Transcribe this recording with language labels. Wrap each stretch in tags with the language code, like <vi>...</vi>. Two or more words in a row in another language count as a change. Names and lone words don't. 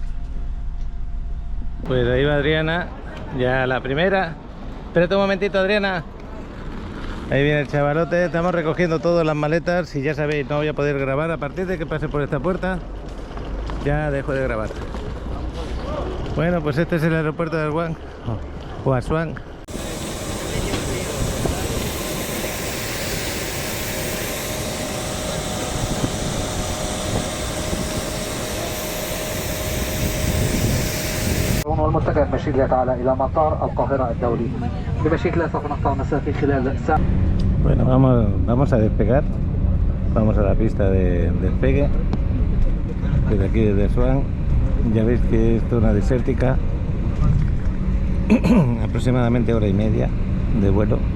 <es>Pues ahí va Adriana, ya la primera. Espérate un momentito, Adriana. Ahí viene el chavalote, estamos recogiendo todas las maletas y ya sabéis, no voy a poder grabar a partir de que pase por esta puerta. Ya dejo de grabar. Bueno, pues este es el aeropuerto de Aswan, o Aswan.</es> <ar>والمتجه بمشيئة الله تعالى إلى مطار القاهرة الدولي. بمشيئة الله سوف نقطع مسافة خلال ساعة.</ar> <es>Bueno, vamos a despegar. Vamos a la pista de despegue. Desde aquí, desde Aswan. Ya veis que es zona desértica. Aproximadamente hora y media de vuelo.</es>